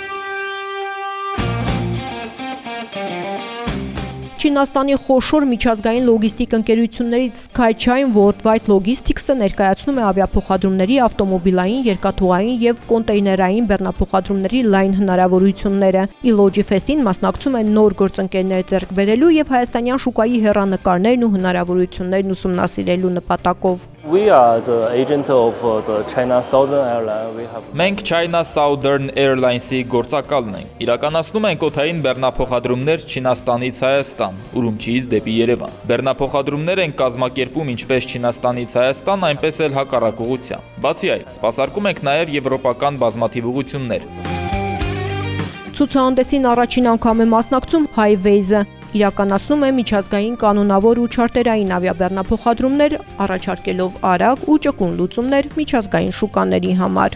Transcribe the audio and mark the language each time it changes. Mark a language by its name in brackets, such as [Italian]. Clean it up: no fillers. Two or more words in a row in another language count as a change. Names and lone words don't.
[Armenian] Չինաստանի խոշոր միջազգային լոգիստիկ ընկերություններից Skychine Worldwide Logistics-ը ներկայացնում է ավիափոխադրումների, ավտոմոբիլային, երկաթուղային եւ կոնտեյներային բեռնափոխադրումների լայն հնարավորությունները։ E-Logifest-ին մասնակցում են նոր գործընկերներ ձեռք բերելու եւ հայաստանյան շուկայի հեռանկարներն ու հնարավորություններն ուսումնասիրելու նպատակով։ [English] We are the agent of the China Southern Airlines. [Armenian] Մենք China Southern Airlines-ի գործակալն ենք։ Իրականացնում ենք օդային բեռնափոխադրումներ Չինաստանից Հայաստան, Ուրումչիից դեպի Երևան։ Բեռնափոխադրումներ են կազմակերպում ինչպես Չինաստանից Հայաստան, այնպես էլ հակառակ ուղղությամբ։ Բացի այդ, սպասարկում ենք նաև եվրոպական բազմաթիվ ուղղություններ։ Ցուցահանդեսին առաջին անգամ է մասնակցում Highways-ը։ Իրականացնում է միջազգային կանոնավոր ու չարտերային ավիաբեռնափոխադրումներ, առաջարկելով արագ ու ճկուն լուծումներ միջազգային շուկաների համար։